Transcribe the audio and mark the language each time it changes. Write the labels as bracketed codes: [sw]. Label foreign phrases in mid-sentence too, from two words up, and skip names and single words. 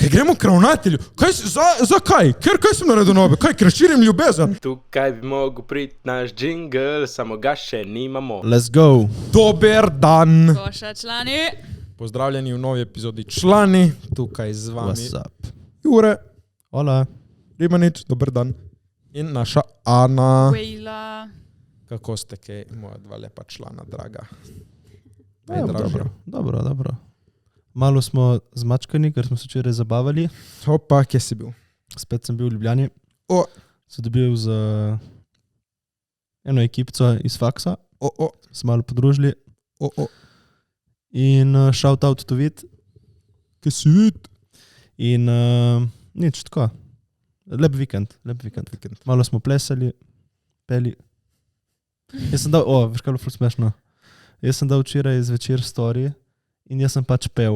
[sl] Kaj gremo k ravnatelju? Zakaj? Kaj sem naredil nobe? Ker širim ljubezen? Tukaj bi mogel priti naš džingl, samo ga še nimamo. [en] Let's go. [sl] Dober dan. Koša člani. Pozdravljeni v novi epizodi Člani. Tukaj z vami [en] What's up? [sl] Jure, Hola. Rimanič, dober dan. In naša Ana. Vejla. Kako ste kaj, moja dva lepa člana, draga? Ja, dobro. Malo smo zmačkani, ker smo se včeraj zabavali. Opa, kje si bil? Spet sem bil v Ljubljani. O. Se dobil z eno ekipco iz faksa. Se malo podružili. In [en] shout out to [sl] vid. Kje si vid? In nič, tako. Lep vikend. Malo smo plesali, peli. Jaz sem dal, veš kaj je bilo ful smešno? Jaz sem dal včeraj zvečer story in jaz sem pač pel.